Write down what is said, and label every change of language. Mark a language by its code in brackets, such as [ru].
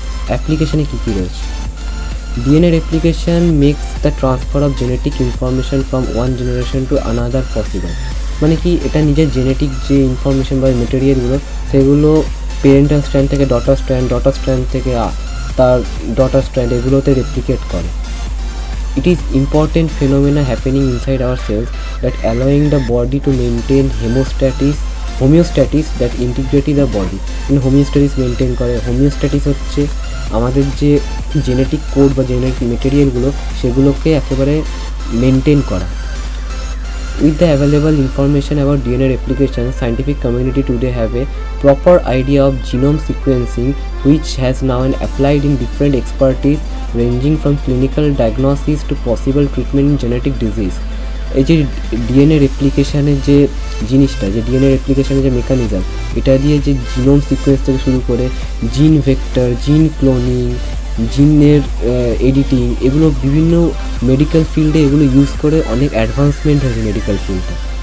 [bn] অ্যাপ্লিকেশানে কী কী রয়েছে? [en] DNA replication makes the transfer of genetic information from one generation to another possible. [bn] মানে কি, এটা নিজের জেনেটিক যে ইনফরমেশন বা মেটেরিয়ালগুলো সেগুলো পেরেন্টাল স্ট্র্যান্ড থেকে ডটার স্ট্র্যান্ড থেকে তার ডটার স্ট্র্যান্ড এগুলোতে রেপ্লিকেট করে। [en] It is important phenomena happening inside our cells that allowing the body to maintain homeostasis that integrity the body. [bn] হোমিওস্ট্যাটিস maintain করে। হোমিওস্ট্যাটিস হচ্ছে আমাদের যে জেনেটিক কোড বা জেনেটিক মেটেরিয়ালগুলো সেগুলোকে একেবারে মেনটেন করা। [en] With the available information about DNA replication, scientific community today have a proper idea of genome sequencing, which has now been applied in different expertise ranging from clinical diagnosis to possible treatment in genetic disease. [bn] এই যে DNA রেপ্লিকেশানের যে জিনিসটা, যে DNA রেপ্লিকেশানের যে mechanism, এটা দিয়ে যে genome sequence থেকে শুরু করে জিন ভেক্টর, জিন ক্লোনিং, জিনের এডিটিং, এগুলো বিভিন্ন মেডিকেল ফিল্ডে এগুলো ইউজ করে অনেক অ্যাডভান্সমেন্ট হয়েছে মেডিকেল ফিল্ডে।